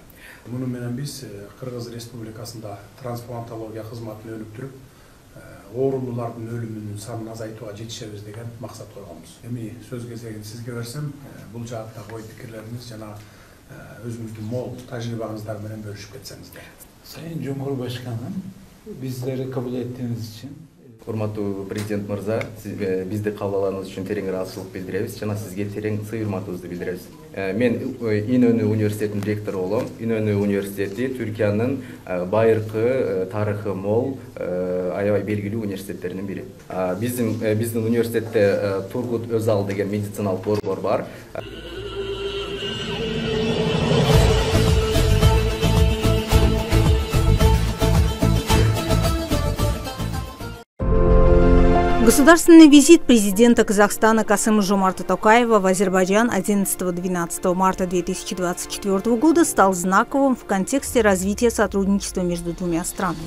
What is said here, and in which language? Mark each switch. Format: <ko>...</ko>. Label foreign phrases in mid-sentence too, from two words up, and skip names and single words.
<ky>Муну менен биз Кыргыз Республикасында трансплантология кызматын өнүктүрүп, оорулуулардын өлүмүнүн санын азайтууга жетишебиз деген максат койгонбуз. Эми сөз кезегин сизге берсем, бул жааттагы ой пикирлериңиз жана өзүңүздүн мол тажрыйбаңыздар менен бөлүшүп кетсеңиздер.</ky> <tr>Sayın Cumhurbaşkanım, bizleri kabul ettiğiniz için.</tr> <ky>Урматтуу президент мырза, бизди кабыл алганыңыз үчүн терең ыраазычылык билдиребиз жана сизге терең сый урматыбызды билдиребиз. Мен İnönü университетинин ректору болом. İnönü университети Түркиянын байыркы, тарыхы мол, аябай белгилүү университеттеринин бири. Биздин университетте Тургут Өзал деген медициналык борбор бар.</ky> <ru>Государственный визит президента Казахстана Касым-Жомарта Токаева в Азербайджан 11-12 марта 2024 года стал знаковым в контексте развития сотрудничества между двумя странами.</ru>